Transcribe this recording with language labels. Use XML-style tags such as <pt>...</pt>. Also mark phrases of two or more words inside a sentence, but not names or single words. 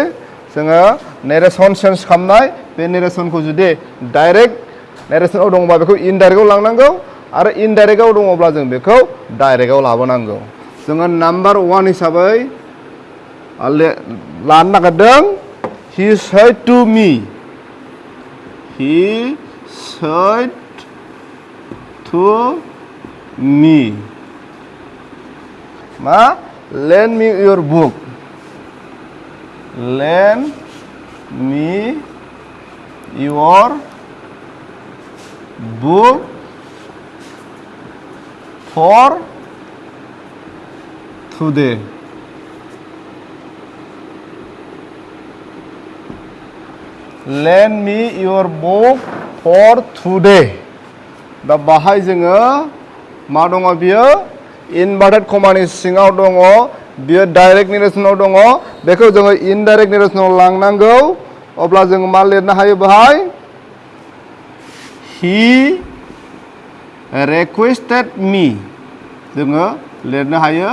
<brx>जोङो</brx> <en>narration change</en> <brx>खालामनाय बे नेरेसनखौ जुदि</brx> <en>direct narrationआव</en> <brx>दङबा बेखौ इनडाइरेक्टआव लांनांगौ आरो इनडाइरेक्टआव दङब्ला जों बेखौ डाइरेक्टआव लाबोनांगौ। जोङो नाम्बार 1 हिसाबै लानो नागिरदों</brx> <en>he said to me. he said to me मा lend me your book। lend me your book for today. lend me your book for today.</en> <brx>दा बाहाय जोङो मा दङ बियो</brx> <en>inverted commaनि</en> <brx>सिङाव दङ, बियो</brx> <en>direct narrationआव</en> <brx>दङ। बेखौ जोङो</brx> <en>indirect narrationआव</en> <brx>लांनांगौ। अब्ला जोङो मा लिरनो हायो बेहाय</brx> <en>he requested me</en> <brx>जोङो लिरनो हायो।</brx>